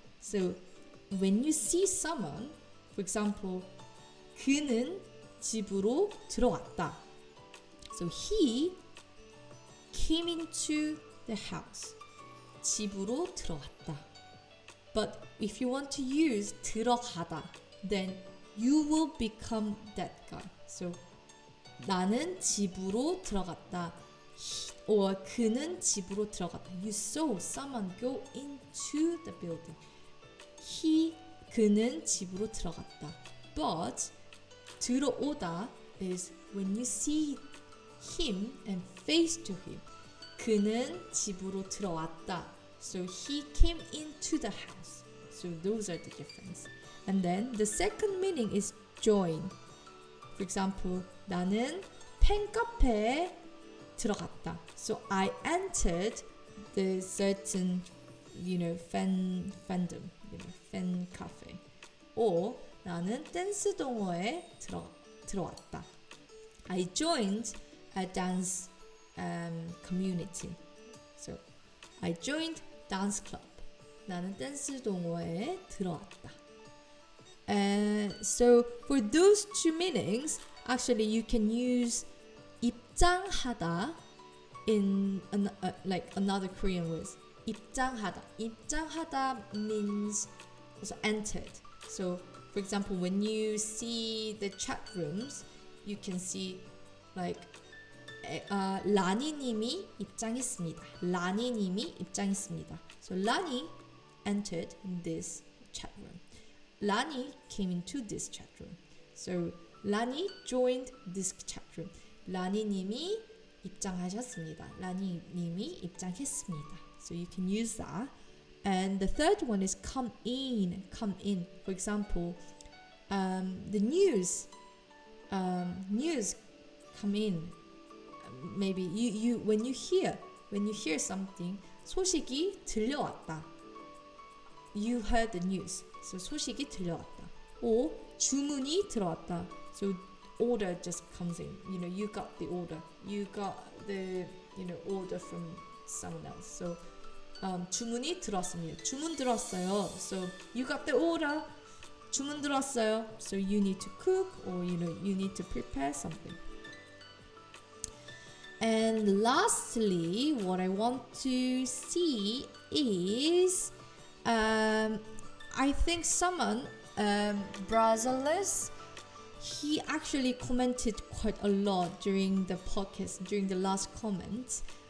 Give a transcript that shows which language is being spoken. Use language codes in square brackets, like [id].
[en] So when you see someone, for example, [ko] 그는 집으로 들어왔다. [en] So he came into the house. [ko] 집으로 들어왔다. [en] But if you want to use 들어가다, then you will become that guy. [ko] So 나는 집으로 들어갔다. Or 그는 집으로 들어갔다. [en] You saw someone go into the building. [ko] 그는 집으로 들어갔다. [en] But 들어오다 is when you see him and face to him. [ko] 그는 집으로 들어왔다. [en] So he came into the house. So those are the difference. And then the second meaning is join. For example, [ko] 나는 팬카페에 들어갔다. [en] So I entered the certain, fandom, fan cafe. [ko] Or 나는 댄스 동호회에 들어왔다. [en] I joined a dance community. So I joined dance club. [ko] 나는 댄스 동호회에 들어왔다. [en] So for those two meanings, actually you can use 입장하다 in like another Korean words. 입장하다. 입장하다 means also entered. So for example, when you see the chat rooms, you can see like [ko] 라니님이 입장했습니다. 라니님이 입장했습니다. [en] So Lani entered this chat room. Lani came into this chat room. So Lani joined this chat room. [ko] 라니님이 입장하셨습니다. 라니님이 입장했습니다. [en] So you can use that. And the third one is come in. Come in. For example, the news come in. Maybe you when you hear something, [ko] 소식이 들려왔다. [en] You heard the news. So [ko] 소식이 들려왔다. [en] Or [ko] 주문이 들어왔다. [en] So order just comes in. You got the order. You got the order from someone else. [ko] So 주문이 들어왔습니다. 주문 들어왔어요. [en] So you got the order. [ko] 주문 들어왔어요. [en] So you need to cook or you need to prepare something. And lastly, what I want to see is I think someone Brazilers, he actually commented quite a lot during the podcast, during the last comment.